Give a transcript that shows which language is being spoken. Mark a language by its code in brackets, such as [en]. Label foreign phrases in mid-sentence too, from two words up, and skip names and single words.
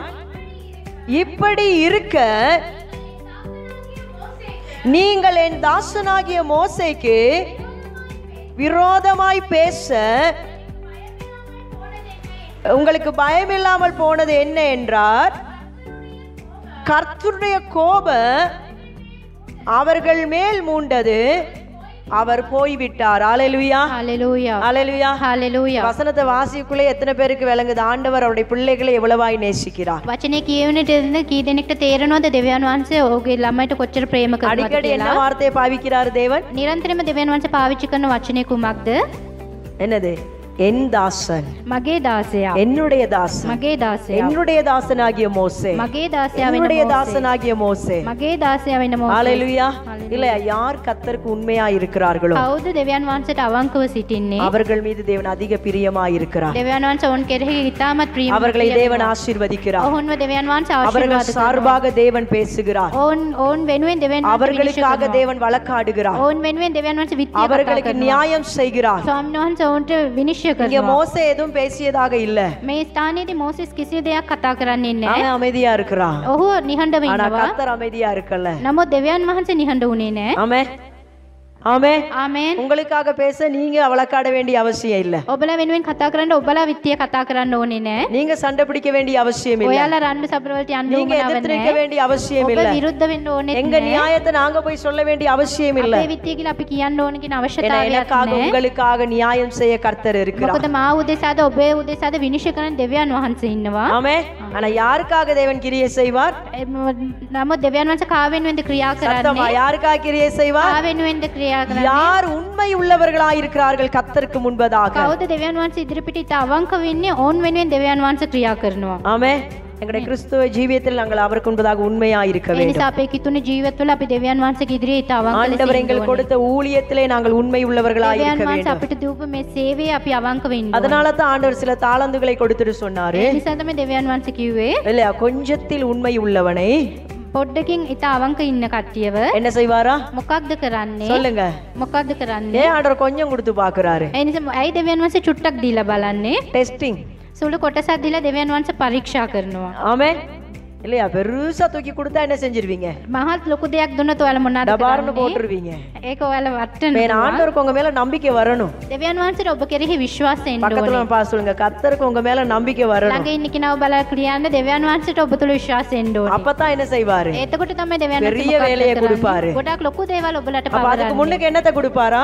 [ta] இப்படி இருக்க நீங்கள் என் தாசனாகிய மோசேக்கு விரோதமாய் பேச உங்களுக்கு பயமில்லாமல் போனது என்ன என்றார். கர்த்தருடைய கோபம் அவர்கள் மேல் மூண்டது, அவர் போய்விட்டார். ஹல்லேலூயா ஹalleluya ஹல்லேலூயா ஹalleluya. வசனத்தை வாசிக்குள்ளே எத்தனை பேருக்கு விளங்குது ஆண்டவர் அவருடைய பிள்ளைகளை எவ்வளவாய் நேசிக்கிறார்? [si] වචනේ කියවන්නට ඉන්න කී දෙනෙක්ට තේරෙනවද දෙවියන් වහන්සේ ඔහුගේ ළමයිට කොච්චර ප්‍රේම කරනවද [ta] அடிக்கடி என்ன [si] කියලා? [ta] வார்த்தையை பாவிக்கிறார் தேவன்? [si] නිරන්තරයෙන්ම දෙවියන් වහන්සේ පාවිච්චි කරන වචනේ කුමක්ද? [ta] என்னது? என் தாசன், [si] මගේ දාසයා, [ta] என்னுடைய தாசன், [si] මගේ දාසයා, [ta] என்னுடைய தாசனாகிய மோசே, [si] මගේ දාසයා වෙන [ta] என்னுடைய [si] මෝසේ, [ta] தாசனாகிய மோசே. [si] මගේ දාසයා වෙන මෝසේ. [ta] ஹல்லேலூயா. இல்ல, யார் கர்த்தருக்கு உண்மையா இருக்கிறார்களோ [si] කවුද දෙවියන් වහන්සේට අවංකව සිටින්නේ? [ta] அவர்கள் மீது தேவன் அதிக பிரியமாய் இருக்கிறார். [si] දෙවියන් වහන්සේ ඔවුන් කෙරෙහි ඉතාමත් ප්‍රියමනාප [ta] அவர்களை தேவன் ஆசீர்வதிக்கிறார். [si] ඔවුන්ව දෙවියන් වහන්සේ [ta] அவர்கள் [si] ආශිර්වාද [ta] சார்பாக தேவன் பேசுகிறார். [si] ඔවුන් වෙනුවෙන් දෙවියන් වහන්සේ [ta] அவர்களுக்காக தேவன் வழக்காடுகிறார். [si] ඔවුන් වෙනුවෙන් දෙවියන් වහන්සේ විත්තිය කතා [ta] அவர்களுக்கு [si] කරනවා. [ta] நியாயம் செய்கிறார். [si] ස්වාමීන් වහන්සේ ඔවුන්ට විනිශ්චය [ta] இங்க [si] කරනවා. [ta] மோசே எதுவும் பேசியதாக இல்ல. [si] මේ ස්ථානයේදී මෝසෙස් කිසි දෙයක් කතා කරන්නේ නැහැ. [ta] அவன் அமைதியா இருக்கிறான். [si] ඔහු නිහඬව [ta] ஆனா [si] ඉන්නවා. [ta] கர்த்தர் அமைதியா இருக்கல. [si] නමුත් දෙවියන් වහන්සේ නිහඬ වුණේ නැහැ. [ta] ஆமென் ஆமென். [si] ආමේන්. [ta] உங்களுக்காக பேச நீங்க வழக்காட வேண்டிய அவசியம் இல்ல. [si] ඔබලා වෙනුවෙන් කතා කරන්න ඔබලා විත්තිය කතා කරන්න ඕනේ නැහැ. [ta] நீங்க சண்டை பிடிக்க வேண்டிய அவசியம் இல்ல. [si] ඔයාලා රණ්ඩු සබර වලට යන්න [ta] நீங்க [si] ඕනේ [ta] எதிர்த்து நிற்க [si] නැහැ. [ta] வேண்டிய அவசியம் [si] ඔබ [ta] இல்ல. [si] විරුද්ධ වෙන්න ඕනේ [ta] எங்க [si] නැහැ. [ta] நியாயத்தை நாங்க போய் சொல்ல வேண்டிய அவசியம் இல்ல. [si] අපේ විත්තිය කියලා අපි කියන්න ඕන කියන [ta] ஏன்னா [si] අවශ්‍යතාවයක් [ta] எனக்காக [si] නැහැ. [ta] உங்களுக்காக நியாயம் செய்ய கர்த்தர் இருக்கிறார். [si] මොකද මා උදෙසාද ඔබේ උදෙසාද විනිශ්චය කරන දෙවියන් වහන්සේ ඉන්නවා. [ta] ஆமென். ஆனா யாருக்காக தேவன் கிரியை செய்வார்? [si] නමුත් දෙවියන් වහන්සේ කා වෙනුවෙන්ද ක්‍රියා [ta] சத்தமா [si] කරන්නේ? [ta] யாருக்காக கிரியை செய்வார்? [si] කා වෙනුවෙන්ද ක්‍රියා කරන්නේ? [ta] யார் உண்மை உள்ளவர்களாய் இருக்கிறார்கள் கர்த்தருக்கு முன்பதாக? [si] කවුද දෙවියන් වහන්සේ ඉදිරිපිට ඉත අවංක වෙන්නේ? ඔවුන් වෙනුවෙන් දෙවියන් වහන්සේ ක්‍රියා කරනවා. [ta] ஆமென். எங்களுடைய கிறிஸ்துவ ஜீவியத்தில் நாங்கள் அவருக்கு முன்பதாக உண்மையாய் இருக்க [si] ඒ [ta] வேண்டும். [si] නිසා අපේ කිතුණු ජීවිතවල අපි දෙවියන් වහන්සේගේ ඉදිරියේ ඉත අවංක ලෙස [ta] ஆண்டவர் [si] ඉන්න [ta] எங்களுக்கு [si] ඕනේ. [ta] கொடுத்த ஊழியத்திலே நாங்கள் உண்மை உள்ளவர்களாய் [si] දෙවියන් [ta] இருக்க [si] වහන්සේ [ta] வேண்டும். [si] අපිට දීපු මේ සේවයේ අපි අවංක වෙන්න ඕනේ. [ta] அதனால தான் ஆண்டவர் சில தாளந்துகளை கொடுத்துட்டு சொன்னாரு. [si] ඒ නිසා තමයි දෙවියන් වහන්සේ කිව්වේ [ta] இல்லையா, கொஞ்சத்தில் உண்மை உள்ளவனை [si] පොඩ්ඩකින් ඉත අවංක ඉන්න කට්ටියව [ta] என்ன செய்வாரா? [si] මොකක්ද කරන්නේ? [ta] சொல்லுங்க. [si] මොකක්ද කරන්නේ? [ta] ஏன் ஆண்டவர் கொஞ்சம் கொடுத்து பாக்குறாரு? [si] ඒ නිසා ඇයි දෙවියන් වහන්සේ චුට්ටක් දීලා බලන්නේ? [ta] டெஸ்டிங். [si] සුළු කොටසක් දීලා දෙවියන් වහන්සේ පරීක්ෂා කරනවා. [ta] ஆமென். இல்லையா, பெருசா தூக்கி கொடுத்தா என்ன செஞ்சிருவீங்க? [si] මහත් ලොකු දෙයක් දුන්නොත් ඔයාලා මොනවද [ta] டபார்னு [si] කරන්නේ? [ta] போட்டுருவீங்க. [si] ඒක ඔයාලා [ta] இப்ப [si] වටනවා. [ta] ஆண்டவருக்கு உங்க மேல நம்பிக்கை வரணும். [si] දෙවියන් වහන්සේට ඔබ කෙරෙහි විශ්වාසය එන්න [ta] பக்கத்துல [si] ඕනේ. [ta] பா சொல்லுங்க, கர்த்தருக்கு உங்க மேல நம்பிக்கை வரணும். [si] ළඟ ඉන්න කෙනාව බලලා කියන්න දෙවියන් වහන්සේට ඔබ තුළ විශ්වාසය එන්න ඕනේ. [ta] அப்பதான் என்ன செய்வாரு? [si] එතකොට තමයි දෙවියන් වහන්සේ [ta] பெரிய [si] මොකක්ද [ta] வேலையை [si] කරන්නේ? [ta] கொடுப்பாரு. [si] ගොඩාක් ලොකු දේවල් ඔබලට [ta] அப்ப அதுக்கு [si] පවරන්නේ. [ta] முன்னுக்கு என்னத்தை கொடுப்பாரா?